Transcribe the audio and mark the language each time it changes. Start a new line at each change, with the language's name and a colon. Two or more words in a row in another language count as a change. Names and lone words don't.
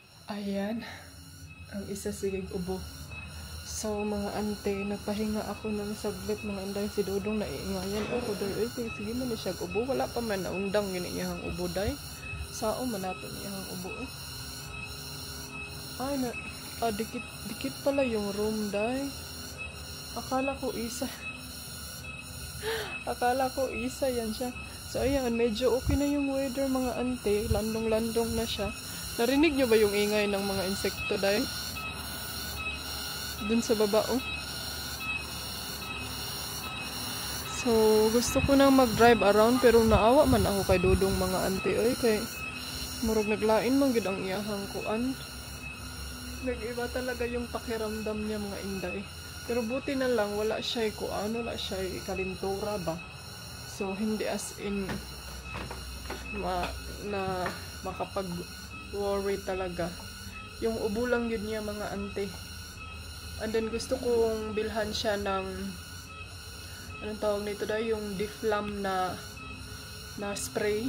Cebuano: Ayan, ang isa sigig ubo.
Filipino: So mga ante, nagpahinga ako ng saglit mga anday. Si Dodong naiingayan ako day.
Cebuano: Ay, sige man siya ubo. Wala pa man naundang yun iyahang ubo day. Sao man nato iyahang ubo eh.
Filipino: Ay, dikit pala yung room day. Akala ko isa. Akala ko isa yan siya. So ayan, medyo okay na yung weather mga ante. Landong-landong na siya. Narinig nyo ba yung ingay ng mga insekto day? Dun sa baba oh. So gusto ko nang mag-drive around pero naawa man ako kay Dodong mga ante oy
Cebuano: kay murag naglain man gid ang iyahang kuan.
Filipino: Nag-iba talaga yung pakiramdam niya mga inday. Pero buti na lang wala siya kuan,
Cebuano: wala siya kalintura ba.
Filipino: So hindi as in na makapag-worry talaga. Yung ubo lang yun niya mga ante. And then gusto kong bilhan siya ng anong tawag nito dahil yung Deflam na spray.